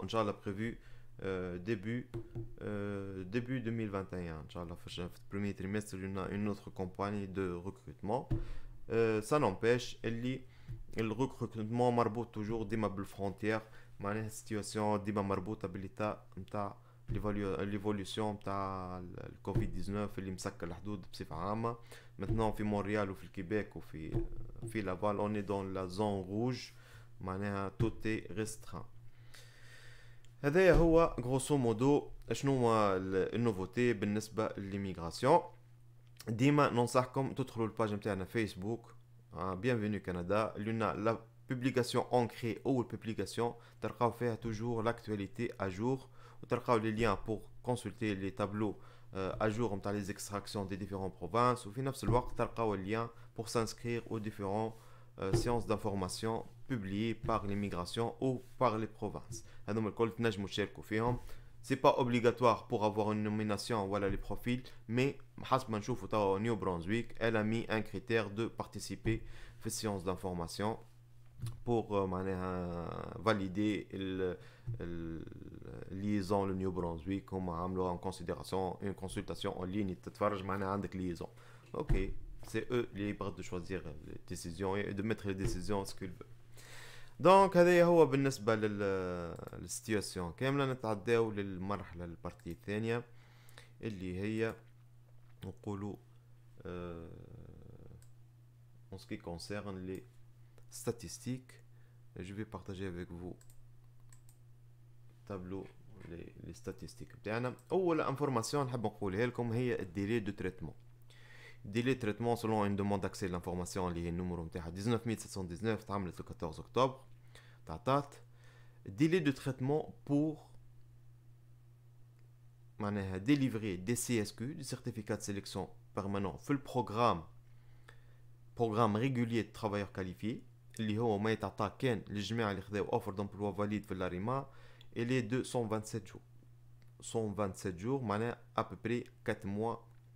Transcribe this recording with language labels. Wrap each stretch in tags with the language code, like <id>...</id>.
<fr>Inch'Allah prévu début 2021 Inch'Allah</fr> <ar>في</ar> <fr>premier trimestre une autre compagnie de recrutement.</fr> <ar>Ça n'empêche اللي الريكروتمون مربوط toujours ديما بالفرونتير، معناها السيتواسيون ديما مربوطه بالإيتا نتاع ليفوليوشن نتاع الكوفيد 19 اللي مسكر الحدود بصفه عامه.</ar> <fr>maintenant</fr> <ar>في مونريال وفي الكيبيك وفي لافال</ar> <fr>on est dans la zone rouge، معناها tout est restreint.</fr> <ar>هذا هو غروسو مودو شنو هو النوفوتي بالنسبه للإيميغراسيون. ديما ننصحكم تدخلوا الباج نتاعنا فيسبوك بيانفينيو كندا اللي لنا لا بوبليكاسيون انكري او البوبليكاسيون تلقاو فيها توجور لاكtualité اجور، وتلقاو لي ليان بور كونسلتي لي تابلو اجور نتاع لي اكستراكسيون دي ديفيرون بروفانس، وفي نفس الوقت تلقاو الليان بور سانسكرير او ديفيرون</ar> <fr>séances d'information publiées par l'immigration ou par les provinces.</fr> <ar>هذوما الكل تنجموا تشاركوا فيهم.</ar> <fr>C'est pas obligatoire pour avoir une nomination voilà les profils, mais</fr> <ar>حسب ما نشوفوا توا نيو برونزويك</ar> <fr>elle a mis un critère de participer في séances d'information pour معناها valider le liaison le New Brunswick.</fr> <ar>هم عملوا</ar> <fr>en considération une consultation en ligne</fr> <ar>تتفرج معناها عندك</ar> <fr>liaison. Ok, c'est eux libres de choisir les décisions et de mettre les décisions ce qu'ils veulent.</fr> <ar>دونك هذا هو بالنسبة للسيتواسيون كاملة. نتعداو للمرحلة البارتي الثانية اللي هي نقولوا en ce qui concerne les statistiques.</ar> <fr>Je vais partager avec vous tableau les statistiques</fr> <ar>بتاعنا. أول انفورماسيون نحب نقولها لكم هي الديلي دو تريتمون.</ar> <fr>ديلي تريتمون selon une demande d'accès à l'information</fr> <ar>اللي هي النمرو نتاعها 19719 تعملت</ar> <fr>le 14 octobre.</fr> <ar>تعطات</ar> <fr>délai de traitement</fr> <ar>pour معناها délivrer des CSQ des certificats de sélection permanent في البروغرام</ar> <fr>régulier de travailleurs qualifiés</fr> <ar>اللي هو ما يتعطى كان للجماعة اللي خذاو اوفر d'emploi valide في الاريما اللي دو</ar> <fr>127 jours 127 jours</fr> <ar>معناها</ar> <fr>à peu près 4 mois</fr>